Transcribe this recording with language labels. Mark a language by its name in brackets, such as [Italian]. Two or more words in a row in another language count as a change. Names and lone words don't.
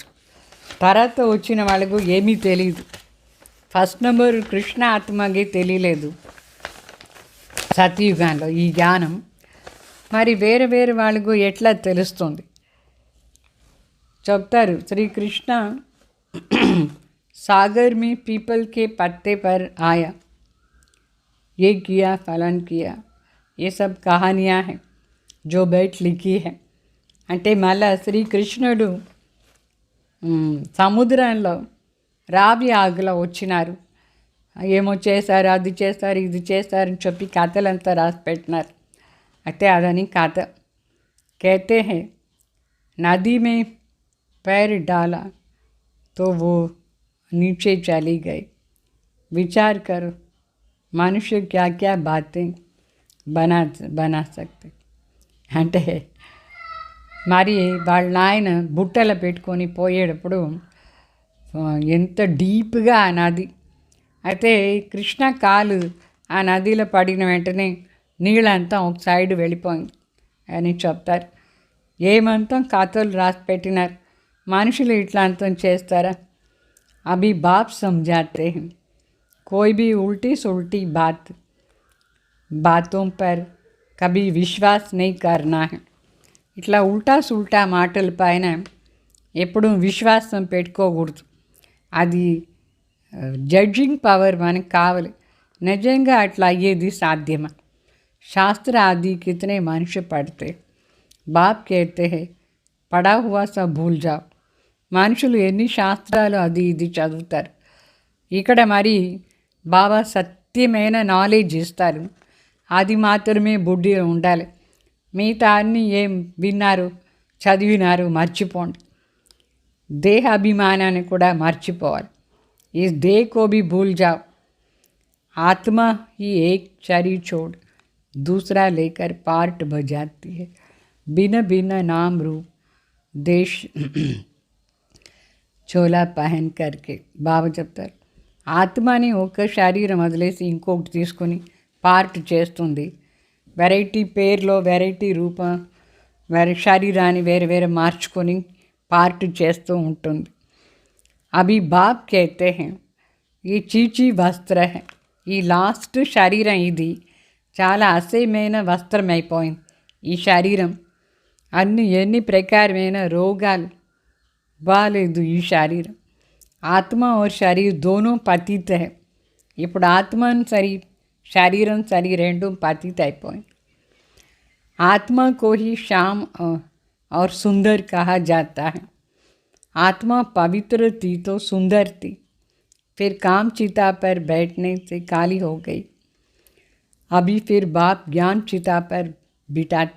[Telugu] తర్వాత వచ్చిన వాళ్ళకు ఏమీ తెలియదు. ఫస్ట్ నెంబర్ కృష్ణ ఆత్మకి తెలియలేదు సత్యుగంలో ఈ జ్ఞానం. మరి వేరే వేరే వాళ్ళకు ఎట్లా తెలుస్తుంది చెప్తారు. [Hindi] శ్రీకృష్ణ सागर में पीपल के पत्ते पर आया, ये किया फलन किया, ये सब कहानियाँ हैं जो बैठ लिखी है. [Telugu] అంటే మళ్ళా శ్రీకృష్ణుడు సముద్రంలో రావి ఆగులో వచ్చినారు, ఏమో చేశారు, అది చేస్తారు, ఇది చేస్తారని చెప్పి కథలంతా రాసి పెట్టినారు. అయితే అదని కథ. [Hindi] कहते हैं नदी में पैर डाला तो वो नीचे चली गई. विचार करो मनुष्य क्या क्या बातें बना सकते. [Telugu] అంటే మరి వాళ్ళ నాయన బుట్టలో పెట్టుకొని పోయేటప్పుడు ఎంత డీప్గా ఆ నది. అయితే కృష్ణ కాలు ఆ నదిలో పడిన వెంటనే నీళ్ళంతా ఒక సైడ్ వెళ్ళిపోయింది అని చెప్తారు. ఏమంతం కథలు రాసి పెట్టినారు. మనుషులు ఇట్లా అంతం చేస్తారా? [Hindi] अभी बाप समझाते हैं, कोई भी उल्टी सुल्टी बातों पर कभी विश्वास नहीं करना है. [Telugu] ఇట్లా [Hindi] उल्टा सुल्टा [Telugu] మాటల పైన ఎప్పుడు విశ్వాసం పెట్టుకోకూడదు. అది [English] judging power [Telugu] మనకు కావాలి. నిజంగా అట్లా అయ్యేది సాధ్యమా? [Hindi] शास्त्र आदि कितने मनुष्य पढ़ते बाप कहते हैं पढ़ा हुआ सब भूल जाओ. [Telugu] మనుషులు ఎన్ని శాస్త్రాలు అది ఇది చదువుతారు. ఇక్కడ మరి బాబా సత్యమైన నాలెడ్జ్ ఇస్తారు, అది మాత్రమే బుద్ధిలో ఉండాలి. మిగతా అన్నీ ఏం విన్నారు చదివినారు మర్చిపోండి. దేహాభిమానాన్ని కూడా మర్చిపోవాలి. [Hindi] ఈ देह को भी भूल जाओ. आत्मा ही एक शरीर छोड़ दूसरा लेकर पार्ट बजाती है. भिन्न भिन्न नाम रूप देश चोला पहन करके. [Telugu] బాబా చెప్తారు, ఆత్మని ఒక శరీరం వదిలేసి ఇంకొకటి తీసుకొని పార్ట్ చేస్తుంది. వెరైటీ పేర్లో వెరైటీ రూపం శరీరాన్ని వేరే వేరే మార్చుకొని పార్ట్ చేస్తూ ఉంటుంది. [Hindi] अभी बाप कहते हैं ये छीछी वस्त्र है. [Telugu] ఈ లాస్ట్ శరీరం ఇది చాలా అసహ్యమైన వస్త్రం అయిపోయింది. ఈ శరీరం ఎన్ని ప్రకారమైన రోగాలు బాలేదు ఈ శరీరం. [Hindi] ఆత్మ और शरीर दोनों पतित है. [Telugu] ఇప్పుడు ఆత్మ శరీరం రెండు పతిత అయిపోయింది. [Hindi] आत्मा को ही श्याम और सुंदर कहा जाता है. आत्मा पवित्र थी तो सुंदर थी, फिर काम चिता पर बैठने से काली हो गई. अभी फिर बाप ज्ञान चिता पर बिठाते.